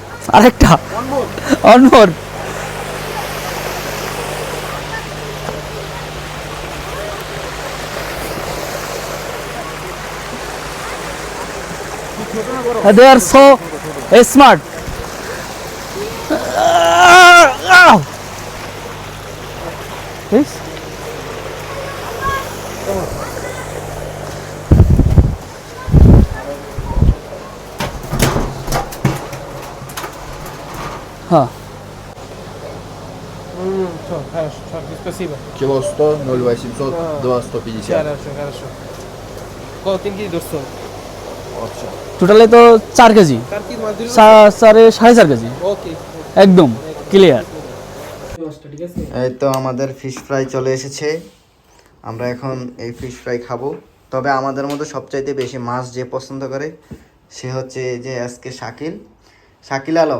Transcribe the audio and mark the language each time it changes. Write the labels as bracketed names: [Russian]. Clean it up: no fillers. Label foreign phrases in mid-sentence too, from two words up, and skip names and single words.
[Bangla] আরেকটা [English] One more. অনমোর। They are so smart. Yes. Huh. [Russian] Хорошо, спасибо. Кило 100, 0,800, 2,150. Хорошо. Кол [Bangla] 3 কেজি ধরছো? আচ্ছা। টোটালে তো 4 কেজি, 4 কেজি মাছ দিল? 4.5 কেজি ওকে। একদম ক্লিয়ার। ঠিক আছে? এই তো আমাদের [English] fish fry [Bangla] চলে এসেছে। আমরা এখন এই [English] fish fry [Bangla] খাবো। তবে আমাদের মধ্যে সবচাইতে বেশি মাছ যে পছন্দ করে সে হচ্ছে এই যে আজকে শাকিল আলম।